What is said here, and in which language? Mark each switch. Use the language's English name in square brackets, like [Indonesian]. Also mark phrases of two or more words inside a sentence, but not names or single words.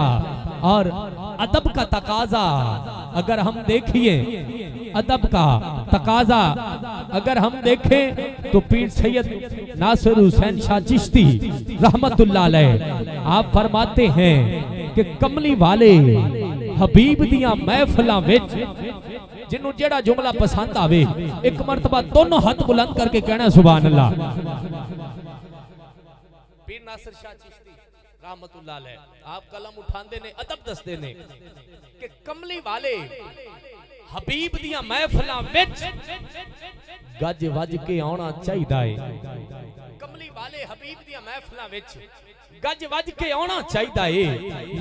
[Urdu] اور ادب کا تقاضا اگر ہم دیکھیے، ادب کا تقاضا اگر ہم دیکھیں تو پیر سید ناصر حسین شاہ چشتی رحمۃ اللہ علیہ آپ فرماتے ہیں کہ [Punjabi] کملی والے حبیب دیاں محفلاں وچ جنہوں جیہڑا جملہ پسند آوے [Urdu] ایک مرتبہ دونوں ہاتھ بلند کر کے کہنا سبحان اللہ. [Punjabi] پیر ناصر شاہ چشتی رحمۃ اللہ علیہ آپ قلم اٹھاندے نیں ادب دسدے نیں کہ کملی والے حبیب دیاں محفلاں وچ گج وج کے آنا چاہیدا اے. کملی والے حبیب دیاں محفلاں وچ گج وج کے آنا چاہیدا اے.